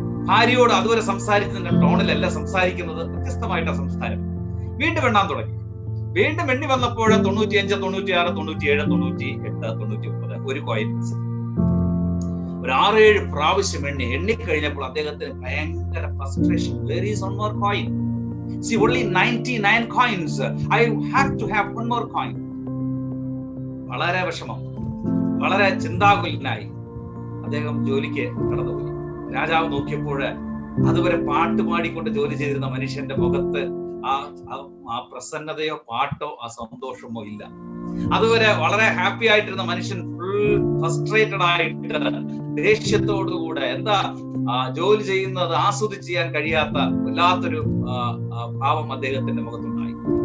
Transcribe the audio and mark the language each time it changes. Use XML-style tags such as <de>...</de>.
<ml>ഭാര്യയോട് അതുവരെ സംസാരിച്ചതിന്റെ ടോണിലല്ല സംസാരിക്കുന്നത്, വ്യത്യസ്തമായിട്ടാണ് സംസാരം. വീണ്ടും എണ്ണാൻ തുടങ്ങി. വീണ്ടും എണ്ണി വന്നപ്പോൾ 95, 96, 97, 98, 99 ഒരു കോയിൻ. ഒരു 6-7 പ്രാവശ്യം എണ്ണിക്കഴിഞ്ഞപ്പോൾ അദ്ദേഹത്തിന് ഭയങ്കര frustration.</ml> <en>Where is one more coin? See, only 99 coins. I have to have one more coin.</en> <ml>വളരെ വിഷമം, വളരെ ചിന്താകുലനായി അദ്ദേഹം ജോലിക്ക് കടന്നുപോയി. രാജാവ് നോക്കിയപ്പോൾ അതുവരെ പാട്ട് പാടിക്കൊണ്ട് ജോലി ചെയ്തിരുന്ന മനുഷ്യന്റെ മുഖത്ത് ആ പ്രസന്നതയോ പാട്ടോ ആ സന്തോഷമോ ഇല്ല. അതുവരെ വളരെ ഹാപ്പി ആയിട്ടിരുന്ന മനുഷ്യൻ ഫുൾ ഫ്രസ്ട്രേറ്റഡ് ആയിട്ട് ദേഷ്യത്തോടുകൂടെ, എന്താ ജോലി ചെയ്യുന്നത് ആസ്വദിച്ച് ചെയ്യാൻ കഴിയാത്ത വല്ലാത്തൊരു ഭാവം അദ്ദേഹത്തിന്റെ മുഖത്തുണ്ടായി.</ml>